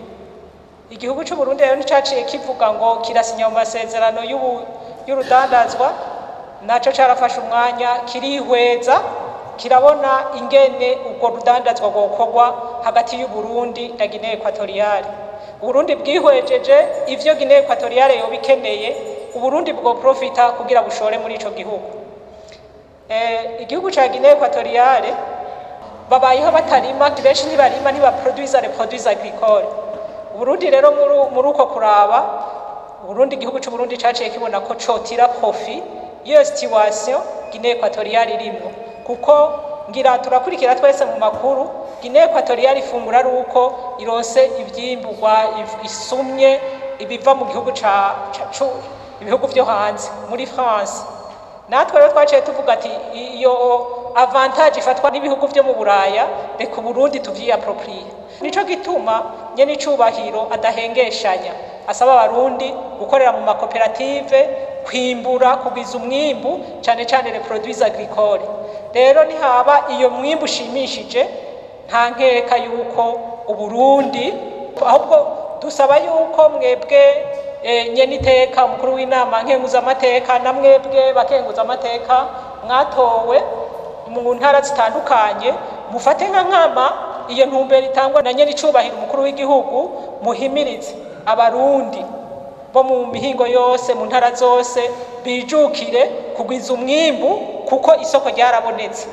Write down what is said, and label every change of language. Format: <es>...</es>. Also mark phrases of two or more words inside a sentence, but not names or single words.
<rn>Igihugu cy'u Burundi rero nticaciye kivuga ngo kirasinya mu masezerano y'urudandazwa, naco carafashe umwanya kirihweza kirabona ingene ubwo rudandazwa gwokorwa hagati y'u Burundi na Guinée Equatoriale. Uburundi bwihwejeje ivyo Guinée Equatoriale yobikeneye, Uburundi bwo profita kugira bushore muri ico gihugu. Igihugu ca Guinée Equatoriale babayeho batarima, benshi ntibarima, ntibaproduisa</rn> <fr>les produits agricoles.</fr> <rn>Uburundi rero muri uko kuraba Uburundi igihugu c'Uburundi caciye kibona ko cotira profit iyo situation Guinée Equatoriale irimo, kuko ngira turakurikira twese mu makuru Guinée Equatoriale ifungura ari uko ironse ivyimburwa isumye ibiva mu gihugu ibihugu vyo hanze muri France. Natwe rero twaciye tuvuga ati iyo avantage ifatwa n'ibihugu vyo mu Buraya reka Burundi tuvyiapproprier. Nico gituma Nyenicubahiro adahengeshanya asaba abarundi gukorera mu makoperative, kwimbura, kugwiza umwimbu cyane cyane</rn> <fr>les produits agricoles.</fr> <rn>Rero ni haba iyo mwimbu ushimishije nta nkeka yuko Uburundi, ahubwo dusaba yuko mwebwe Nyeniteka umukuru w'Inama Nkenguzamateka na mwebwe bakenguzamateka mwatowe mu ntara zitandukanye mufate nkama iyo ntumbero itangwa na Nyenicubahiro umukuru w'igihugu, muhimirize abarundi bo mu mihingo yose mu ntara zose bijukire kugwiza umwimbu kuko isoko ryarabonetse.</rn>